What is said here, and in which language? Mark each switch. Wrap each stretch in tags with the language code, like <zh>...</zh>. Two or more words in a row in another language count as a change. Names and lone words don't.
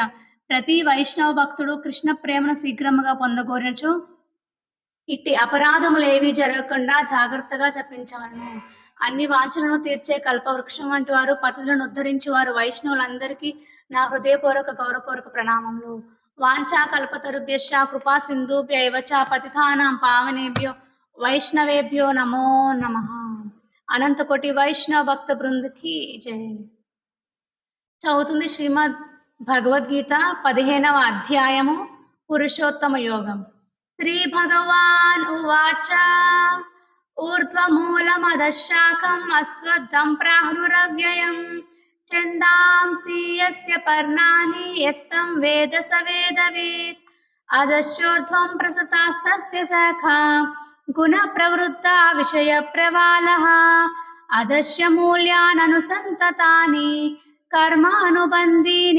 <te>ప్రతి వైష్ణవ భక్తుడు కృష్ణ ప్రేమను శీఘ్రముగా పొందగోరచు ఇట్టి అపరాధములు ఏవి జరగకుండా జాగ్రత్తగా జపించవలను. అన్ని వాంఛలను తీర్చే కల్పవృక్షం వంటి వారు, పతులను ఉద్ధరించు వారు వైష్ణవులందరికీ నా హృదయపూర్వక గౌరవపూర్వక ప్రణామములు.</te> <sa>వాంఛా కల్పతరుభ్యశ్చ కృపా సింధుభ్య ఏవ చ పతితానాం పావనేభ్యో వైష్ణవేభ్యో నమో నమః.</sa> <te>అనంతకోటి వైష్ణవ భక్త బృందకి జై. చదువుతుంది శ్రీమద్ భగవద్గీత 15వ అధ్యాయము పురుషోత్తమ యోగం. శ్రీ భగవాన్ ఉవాచ</te> <sa>ఊర్ధ్వమూలమదశాఖం అశ్వత్థం ప్రాహురవ్యయం छन्दांसि यस्य पर्णानि यस्तं वेद स वेदवित् अधश्चोर्ध्वं प्रसृतास्तस्य सखा गुणप्रवृत्ता विषयप्रवालः अधस्य मूल्याननुसन्ततानि कर्मानुबन्धीनि</sa>